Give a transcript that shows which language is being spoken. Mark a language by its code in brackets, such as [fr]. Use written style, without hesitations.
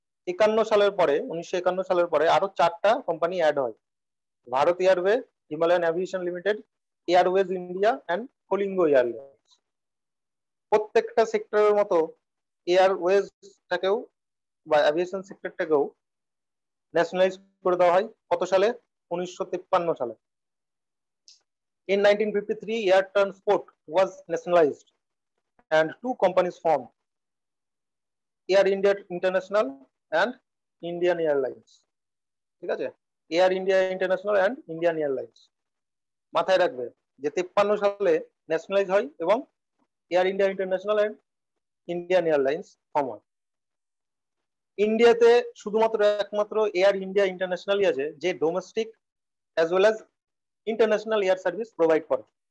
[bn] 1951 সালের পরে আরো 4টা কোম্পানি অ্যাড হয়, Bharat airway, Himalayan aviation limited, Airways India and কলিঙ্গো airlines. প্রত্যেকটা সেক্টরের মতো এয়ারওয়েজটাকেও বা এভিয়েশন সেক্টরটাকেও ন্যাশনালাইজ করে দেওয়া হয় কত সালে? 1953 সালে। [en] In 1953, air transport was nationalized and two companies formed, Air India International and Indian Airlines. [bn] ঠিক আছে, air India international and Indian airlines. মাথায় রাখবে যে 53 সালে ন্যাশনালাইজ হয় এবং air India international and Indian airlines form হয়। ইন্ডিয়াতে শুধুমাত্র একমাত্র এয়ার ইন্ডিয়া ইন্টারন্যাশনালই আছে যে domestic as well as international air service provide করে।